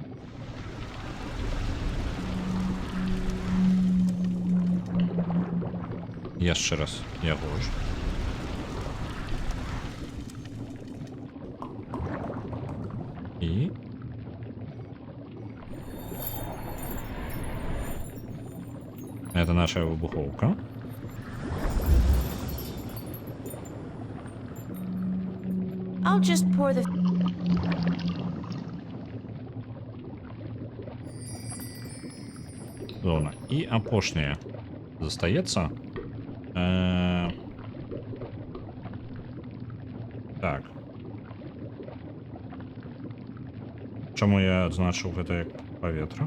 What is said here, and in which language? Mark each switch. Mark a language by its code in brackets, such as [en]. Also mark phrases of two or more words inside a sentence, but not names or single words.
[be] Яшчэ раз яго ж. І это наша выбуховка. [en] I'll just pour the... [be] Зона. І апошняе застаецца. Так. Чаму я адзначыў гэта як паветра?